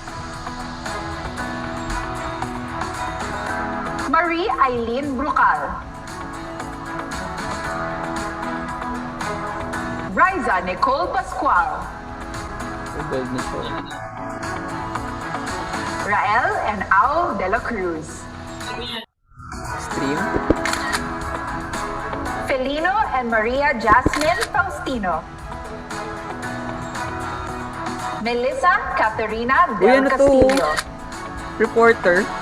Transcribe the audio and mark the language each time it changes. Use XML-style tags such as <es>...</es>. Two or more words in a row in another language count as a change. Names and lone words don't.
<tl>Marie Eileen Brucal. Riza Nicole Pascual. Gold na siya. Rael and Al De La Cruz. Stream. Felino and Maria Jasmine Faustino. Melissa Caterina Uy, Del ano to? Castillo. Reporter.</tl>